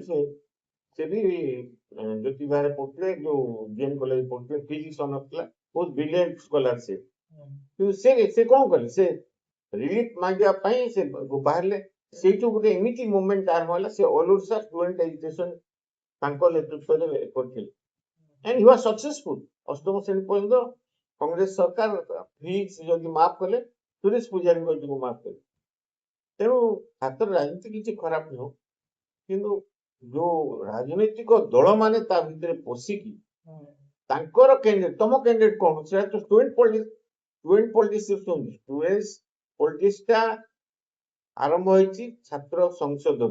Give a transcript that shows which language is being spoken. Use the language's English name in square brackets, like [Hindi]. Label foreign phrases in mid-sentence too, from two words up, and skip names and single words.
[Odia] ସେ ବି ଜ୍ୟୋତି ବିହାରରେ ପଢୁଥିଲେ, ଯୋଉ ଜେଏନ୍ କଲେଜ ପଢୁଥିଲେ, [English] physics honours [Odia] ଥିଲା, ବହୁତ [English] brilliant scholar [Odia] ସେ। କିନ୍ତୁ ସେ କଣ କଲେ, ସେ ରିଲିଫ ମାଗିବା ପାଇଁ ସେ ବାହାରିଲେ। ସେଇଠୁ ଗୋଟେ ଏମିତି ମୁଭମେଣ୍ଟ ଆରମ୍ଭ ହେଲା, ସେ ଅଲ ଓଡ଼ିଶା ଷ୍ଟୁଡେଣ୍ଟ ଏଜୁକେସନ ତାଙ୍କ ନେତୃତ୍ୱରେ କରିଥିଲେ। [English] and he was successful। [Odia] ଅଷ୍ଟମ ଶ୍ରେଣୀ ପର୍ଯ୍ୟନ୍ତ କଂଗ୍ରେସ ସରକାର ଫିସ୍ ଯଦି ମାଫ କଲେ, ସୁରେଶ ପୂଜାରୀଙ୍କ ଯୋଗୁଁ ମାଫ କଲେ। ତେଣୁ ହାତର ରାଜନୀତି କିଛି ଖରାପ ନୁହଁ, କିନ୍ତୁ ଯୋଉ ରାଜନୈତିକ ଦଳ ମାନେ ତା ଭିତରେ ପଶିକି ତାଙ୍କର କ୍ୟାଣ୍ଡିଡେଟ, ତମ କ୍ୟାଣ୍ଡିଡେଟ କଣ, ସେଟା ତ [English] student politics [Odia] ଟା ଆରମ୍ଭ ହେଇଛି ଛାତ୍ର ସଂସଦରୁ।